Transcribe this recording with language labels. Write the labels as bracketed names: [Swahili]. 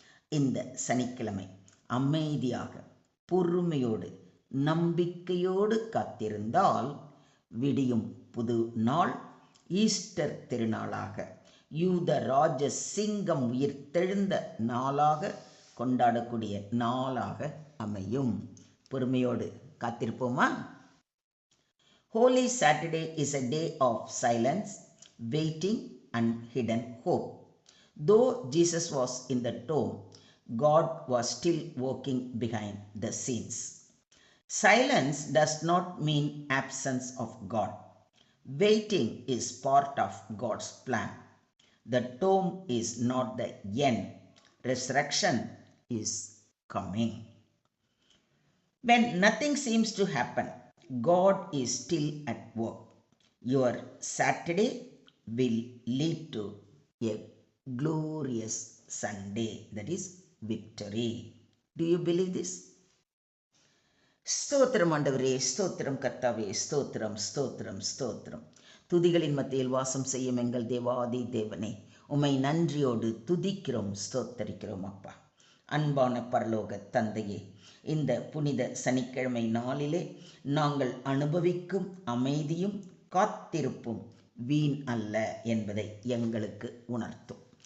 [Tamil] இந்த சனிக்கிழமை அமைதியாக, பொறுமையோடு, நம்பிக்கையோடு காத்திருந்தால் விடியும் புது நாள் ஈஸ்டர் திருநாளாக, யூத ராஜ சிங்கம் உயிர்த்தெழுந்த நாளாக கொண்டாடக்கூடிய நாளாக அமையும். பொறுமையோடு காத்திருப்போமா? [English] Holy Saturday is a day of silence, waiting and hidden hope. Though Jesus was in the tomb, God was still working behind the scenes. Silence does not mean absence of God. Waiting is part of God's plan. The tomb is not the end. Resurrection is coming. When nothing seems to happen, God is still at work. Your Saturday will lead to a glorious Sunday, that is victory. Do you believe this? [Tamil] ஸ்தோத்திரம் ஆண்டவரே, ஸ்தோத்திரம் கர்த்தாவே, ஸ்தோத்திரம் ஸ்தோத்திரம் ஸ்தோத்திரம். துதிகளின் மத்தியில் வாசம் செய்யும் எங்கள் தேவாதி தேவனே, உம்மை நன்றியோடு துதிக்கிறோம், ஸ்தோத்தரிக்கிறோம் அப்பா. அன்பான பரலோக தந்தையே, இந்த புனித சனிக்கிழமை நாளிலே நாங்கள் அனுபவிக்கும் அமைதியும் காத்திருப்பும் வீண் அல்ல என்பதை எங்களுக்கு உணர்த்தும்.